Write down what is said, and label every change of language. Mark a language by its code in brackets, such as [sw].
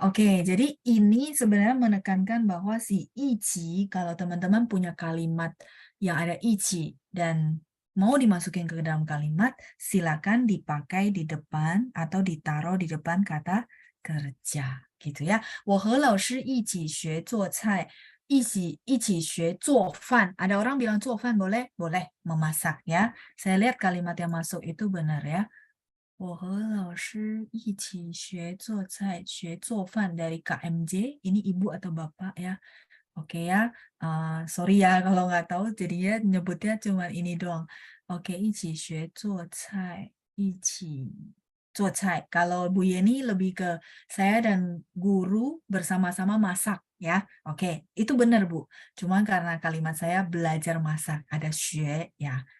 [id] Oke, jadi ini sebenarnya menekankan bahwa si ichi, kalau teman-teman punya kalimat yang ada ichi dan mau dimasukin ke dalam kalimat, silakan dipakai di depan atau ditaruh di depan kata kerja, gitu ya. [zh] 我和老师一起学做菜，一起学做饭. [id] Ada orang bilang 做饭 boleh? Boleh, memasak ya. Saya lihat kalimat yang masuk itu benar ya. [zh] 我和老师一起学做菜，学做饭 [id] dari KMJ. Ini ibu atau bapak ya? Oke ya. Sorry ya kalau nggak tahu, jadinya nyebutnya cuma ini doang. Oke, [zh] 一起学做菜，一起 [id] zuocai. Kalau Bu Yeni lebih ke saya dan guru bersama-sama masak ya. Oke, itu benar Bu. Cuma karena kalimat saya belajar masak, ada xue ya.